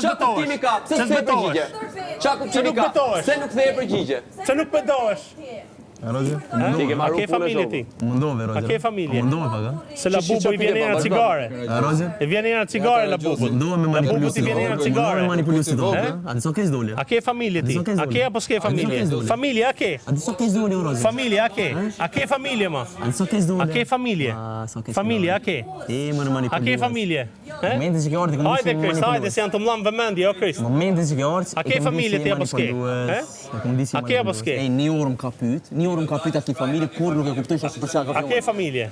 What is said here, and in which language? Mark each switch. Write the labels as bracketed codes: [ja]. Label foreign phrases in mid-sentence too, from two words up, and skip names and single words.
[sq] Qa kuptimi ka? Se s'ke përgjigje. Qa kuptimi ka? Se nuk the përgjigje. Se nuk betohesh. Roger? A ke familje ti? Mundove, Roger. A ke familje? Mundove pak, Se la bubu i vjen era cigare. Roger? I vjen era cigare la bubu. Mundove me La bubu manipulu ti vjen era cigare. manipulu si do. A di so ke zdolje? A ke familje ti? A ke apo s'ke familje? Familje a ke? A di so ke zdolje, Roger? Familje a ke? A ke familje ma? A di so ke zdolje? A ke familje? Familje a ke? Ti më në A manipulu. ke familje? Momentin që ke ardhur, Hajde Krist, hajde se janë të mllam vëmendje, o Krist. Momentin që ke ardhur. A ke familje ti apo s'ke? A ke apo s'ke? Ej, një orë më ka pyet, a ke familje kur nuk e kuptoj se për çka ka. A ke familje?